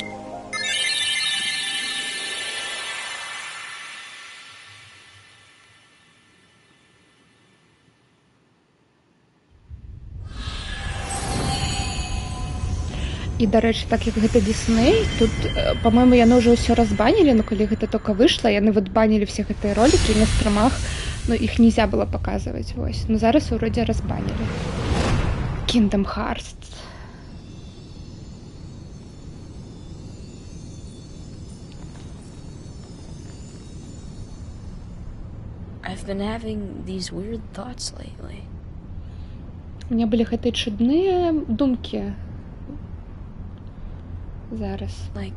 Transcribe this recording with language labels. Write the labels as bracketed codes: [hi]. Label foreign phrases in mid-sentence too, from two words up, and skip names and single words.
[be] І, дарэчы, так як гэта Disney, тут, па-моему, яны ўжо ўсё разбанілі, но калі гэта толькі выйшла, яны вот банілі все гэтыя ролікі на стримах, но іх [ru] нельзя было показывать, [be] вось. Но зараз вроде разбанілі. Kingdom Hearts. [en] I've been having these weird thoughts lately. [ru] У меня [be] былі гэтыя чудныя думкі. Зараз. [en] Like,